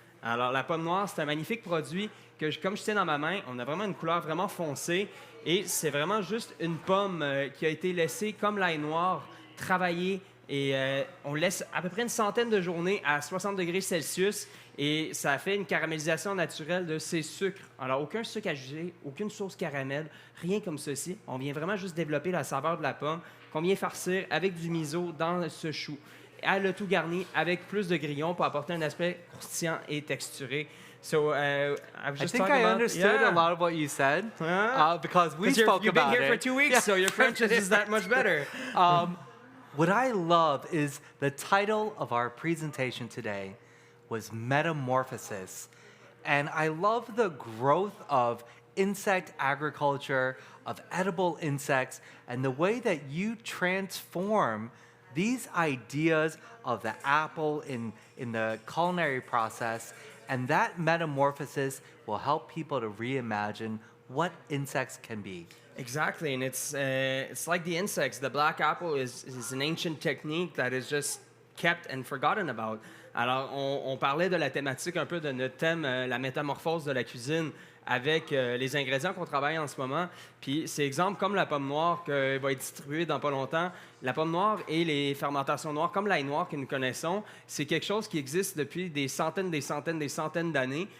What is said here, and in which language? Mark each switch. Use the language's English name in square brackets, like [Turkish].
[French] Alors, la pomme noire, c'est un magnifique produit que, comme je tiens dans ma main, on a vraiment une couleur vraiment foncée et c'est vraiment juste une pomme qui a été laissée, comme l'ail noir, travaillée et on laisse à peu près une centaine de journées à 60 degrés Celsius et ça fait une caramélisation naturelle de ces sucres. Alors, aucun sucre ajouté, aucune sauce caramel, rien comme ceci. On vient vraiment juste développer la saveur de la pomme qu'on vient farcir avec du miso dans ce chou. Le tout garni avec plus de grillons pour apporter un aspect croustillant et texturé. [English] So I was just I think I understood a lot of what you said because we spoke you've about been here for it. 2 weeks, so your French is that much better. What I love is the title of our presentation today was Metamorphosis. And I love the growth of insect agriculture, of edible insects, and the way that you transform these ideas of the apple in the culinary process, and that metamorphosis will help people to reimagine what insects can be. Exactly, and it's like the insects. The black apple is an ancient technique that is just kept and forgotten about. [French] Alors, on parlait de la thématique un peu de notre thème, la métamorphose de la cuisine, avec les ingrédients qu'on travaille en ce moment. Puis, c'est exemple comme la pomme noire qui va être distribuée dans pas longtemps. La pomme noire et les fermentations noires, comme l'ail noir que nous connaissons, c'est quelque chose qui existe depuis des centaines d'années.